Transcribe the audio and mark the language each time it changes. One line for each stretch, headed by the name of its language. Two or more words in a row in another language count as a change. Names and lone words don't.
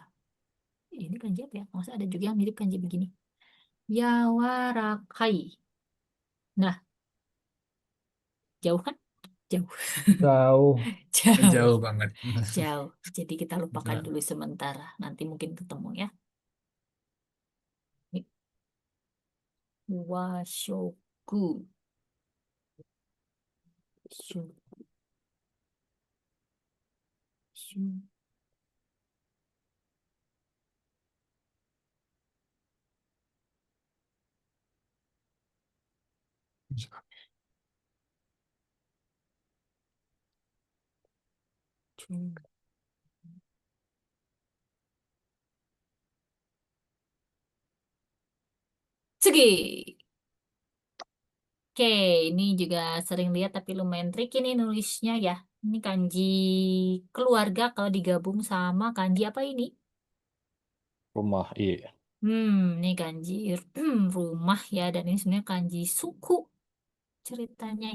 Indonesian: Ini kanji apa ya? Masa ada juga yang mirip kanji begini. Yawarakai. Nah, jauh kan? Jauh. Jauh. Jauh. Jauh banget. Jauh. Jadi kita lupakan Nah, dulu sementara. Nanti mungkin ketemu ya. Washoku.
Japanese: Shu- shu- shu- Tsugi.
Indonesian: Oke, ini juga sering lihat tapi lumayan tricky nih nulisnya ya. Ini kanji keluarga kalau digabung sama kanji apa ini? Rumah. Iya. Ini kanji rumah ya, dan ini sebenarnya kanji suku ceritanya ya.